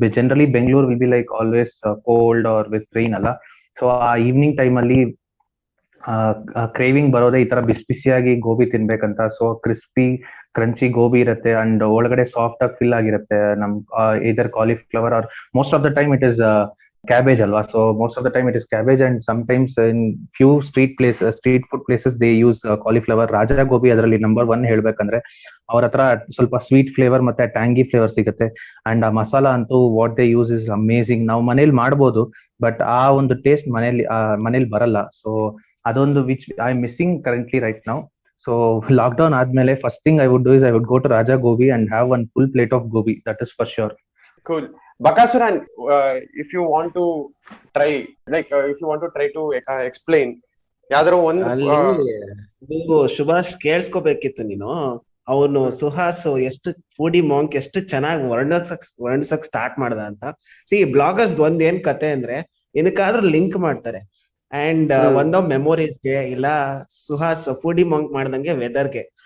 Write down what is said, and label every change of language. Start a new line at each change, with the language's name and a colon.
English: generally Bengaluru will be like always cold or with rain
Kannada: ಅಲ್ಲ. So ಆ evening time ಅಲ್ಲಿ craving ಬರೋದೇ ಈ ತರ ಬಿಸಿ ಬಿಸಿಯಾಗಿ gobi ತಿನ್ಬೇಕಂತ. So crispy crunchy gobi ಇರುತ್ತೆ ಅಂಡ್ ಒಳಗಡೆ ಸಾಫ್ಟ್ ಆಗಿ ಫಿಲ್ ಆಗಿರುತ್ತೆ. ನಮ್ ಇದರ್
English: Cauliflower are most of the time it is cabbage alwa. So most of the time it is cabbage, and sometimes in few street food places they use cauliflower.
Kannada: Raja gobi adralli number 1 ಹೇಳ್ಬೇಕಂದ್ರೆ ಅವ್ರ ಹತ್ರ ಸ್ವಲ್ಪ sweet flavour ಮತ್ತೆ tangy flavour ಸಿಗುತ್ತೆ. And ಆ ಮಸಾಲ ಅಂತೂ
English: What they use is amazing.
Kannada: ನಾವು ಮನೇಲಿ ಮಾಡ್ಬೋದು, ಬಟ್ ಆ ಒಂದು ಟೇಸ್ಟ್ ಮನೇಲಿ ಬರಲ್ಲ.
English: So ಅದೊಂದು which I am missing currently right now.
Kannada: So lockdown ಆದ್ಮೇಲೆ
English: First thing I would do is I would go to Raja Gobi and have one full plate of gobi. That is for sure. Cool. Bakasura, if you want to try, if you want to try to explain
Kannada: ಯಾವ್ದಾದ್ರು ಒಂದು, ನೀವು ಸುಭಾಷ್ ಕೇಳಿಸ್ಕೋಬೇಕಿತ್ತು ನೀನು. ಅವನು ಸುಹಾಸ್ ಎಷ್ಟು foodie monk ಎಷ್ಟು ಚೆನ್ನಾಗಿ ವರ್ಣಿಸಕ್ start ಮಾಡ್ದ ಅಂತ. ಬ್ಲಾಗರ್ಸ್ ಒಂದ್ ಏನ್ ಕತೆ ಅಂದ್ರೆ, ಏನಕ್ಕಾದ್ರೂ ಲಿಂಕ್ ಮಾಡ್ತಾರೆ. ಅಂಡ್ ಒಂದೊಂದ್ ಮೆಮೊರೀಸ್ಗೆ, ಇಲ್ಲ ಸುಹಾಸ್ ಫುಡಿ ಮಾಂಕ್ ಮಾಡ್ದಂಗೆ ವೆದರ್ಗೆ